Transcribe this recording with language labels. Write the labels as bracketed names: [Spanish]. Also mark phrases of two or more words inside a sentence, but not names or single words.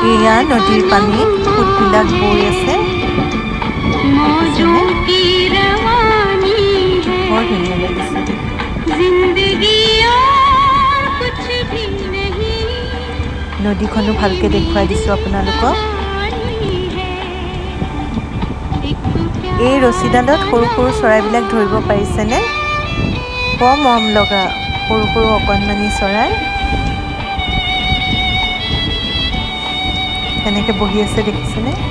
[Assamese] এয়া নদীৰ পানী সোঁতবিলাক বৈ আছে, [Hindi] मौजों की रवानी है, [Assamese] বৰ ধুনীয়া লাগিছে। [Hindi] जिंदगी और कुछ भी नहीं, [Assamese] নদীখনো ভালকৈ দেখুৱাই দিছোঁ আপোনালোকক। এই ৰছীডালত সৰু সৰু চৰাইবিলাক ধৰিব পাৰিছেনে? বৰ মৰম লগা সৰু সৰু অকণমানি চৰাই। কেনেকৈ বহি আছে দেখিছেনে?